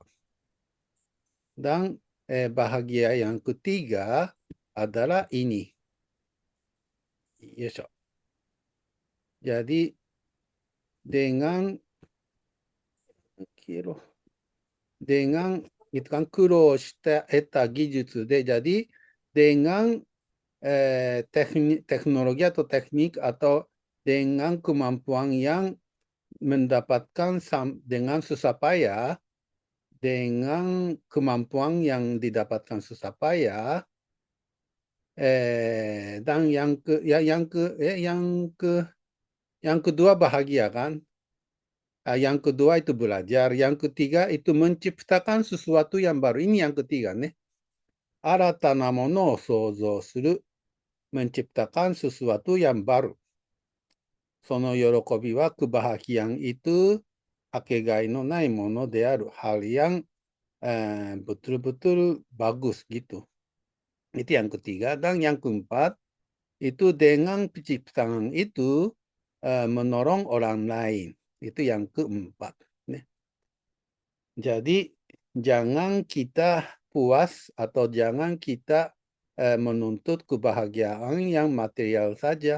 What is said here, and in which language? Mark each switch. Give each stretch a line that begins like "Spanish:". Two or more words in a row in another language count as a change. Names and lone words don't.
Indonesian: Dan bahagia yang ketiga adalah ini. Yesho. Jadi dengan itu kan
Japanese: 苦労して得た技術で、
Indonesian: jadi dengan teknologi atau teknik atau dengan kemampuan yang mendapatkan dengan susah payah, dengan kemampuan yang didapatkan susah payah, dan yang kedua bahagia kan? Yang kedua itu belajar, yang ketiga itu menciptakan sesuatu yang baru. Ini yang ketiga nih.
Japanese: 新たなものを創造する。
Indonesian: menciptakan sesuatu yang baru.
Japanese: その喜びは
Indonesian: kebahagiaan itu
Japanese: かけがえのないものである。
Indonesian: hal yang betul-betul bagus gitu. Itu yang ketiga. Dan yang keempat, itu dengan penciptaan itu menolong orang lain. Itu yang keempat. Jadi jangan kita puas atau jangan kita menuntut kebahagiaan yang material saja.